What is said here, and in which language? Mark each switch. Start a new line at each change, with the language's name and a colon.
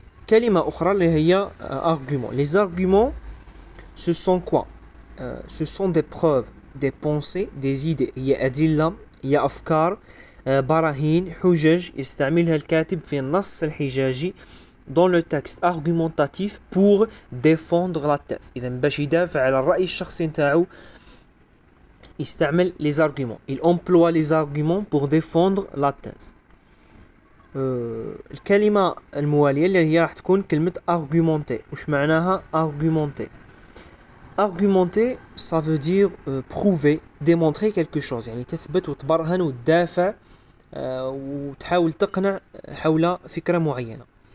Arabic: كلمة أخرى اللي هي argument.
French: Les arguments ce sont quoi? Ce sont des preuves, des pensées, des idées.
Arabic: هي أدلة، هي أفكار، براهين، حجج يستعملها الكاتب في النص الحجاجي
French: dans le texte argumentatif pour défendre la thèse.
Arabic: إذا باش يدافع على الرأي الشخصي نتاعو يستعمل les arguments.
French: Il emploie les arguments pour défendre la thèse.
Arabic: الكلمة الموالية اللي هي راح تكون كلمة argumenter. وش معناها argumenter؟
French: Argumenter, ça veut dire prouver, démontrer quelque chose،
Arabic: يعني تثبت وتبرهن وتدافع وتحاول تقنع حول فكرة معينة.